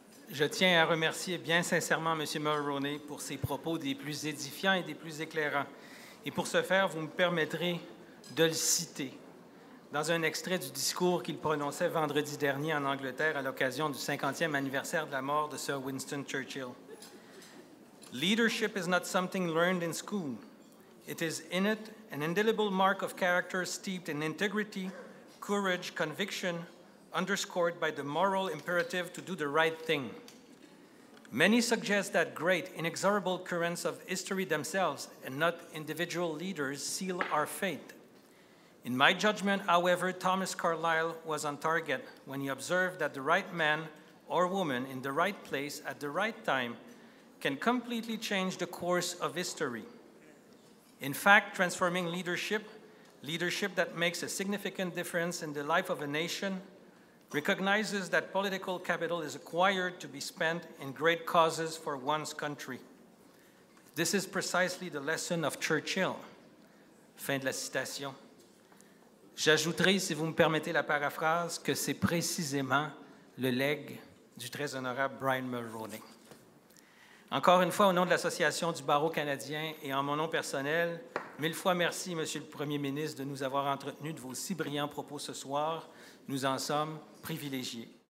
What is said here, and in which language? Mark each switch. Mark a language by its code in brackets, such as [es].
[fr] Je tiens à remercier bien sincèrement M. Mulroney pour ses propos des plus édifiants et des plus éclairants. Et pour ce faire, vous me permettrez de le citer dans un extrait du discours qu'il prononçait vendredi dernier en Angleterre à l'occasion du 50e anniversaire de la mort de Sir Winston Churchill. [en] Leadership is not something learned in school. It is in it an indelible mark of character steeped in integrity, courage, conviction, underscored by the moral imperative to do the right thing. Many suggest that great, inexorable currents of history themselves and not individual leaders seal our fate. In my judgment, however, Thomas Carlyle was on target when he observed that the right man or woman in the right place at the right time can completely change the course of history. In fact, transforming leadership that makes a significant difference in the life of a nation, recognizes that political capital is acquired to be spent in great causes for one's country. This is precisely the lesson of Churchill. [fr] Fin de la citation. J'ajouterai, si vous me permettez la paraphrase, que c'est précisément le legs du très honorable Brian Mulroney. Encore une fois, au nom de l'Association du barreau canadien et en mon nom personnel, 1000 fois merci, Monsieur le Premier ministre, de nous avoir entretenus de vos si brillants propos ce soir. Nous en sommes privilégiés.